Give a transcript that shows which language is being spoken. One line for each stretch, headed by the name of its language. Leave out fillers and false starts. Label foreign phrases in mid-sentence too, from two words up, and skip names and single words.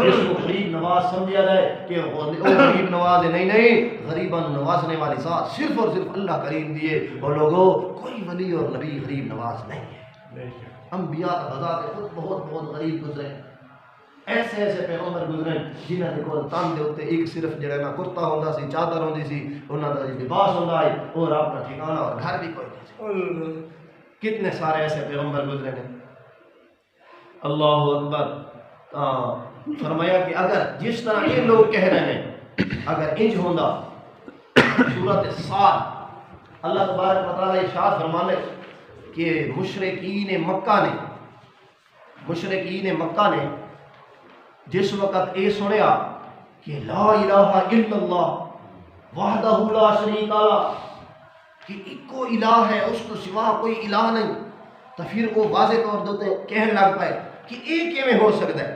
Urdu: جس کو غریب نواز سمجھا ہے کہ وہ غریب نواز ہے، نہیں، غریباً نوازنے والی ذات صرف اور صرف اللہ کریم دیے. اور لوگوں کوئی ولی اور نبی غریب نواز نہیں ہے. انبیاء بذات خود بہت غریب گزرے.
Punjabi: ایسے پیغمبر گزرے جنہاں دے کول تن دے اوتے ایک صرف جڑا نا کرتا ہوندا سی، چادر ہوندی سی، انہاں دا لباس ہوندا ہے اور اپنا ٹھکانہ اور گھر بھی کوئی نہیں سی. کتنے سارے ایسے پیغمبر گزرے نے.
Arabic: اللہ اکبر.
Urdu: فرمایا کہ اگر جس طرح یہ لوگ کہہ رہے ہیں اگر
Punjabi: انج ہوندا.
Urdu: سورۃ صاد اللہ تبارک و تعالی ارشاد فرمانے کہ مشرکین مکہ نے جس وقت یہ سنیا کہ
Arabic: لا الہ الا اللہ وحدہ لا شریک لہ،
Urdu: کہ ایک کو الہ ہے اس کو سوا کوئی الہ نہیں، تو پھر وہ واضح طور دیتے کہنے لگ پائے کہ ایک کیویں ہو سکتا ہے.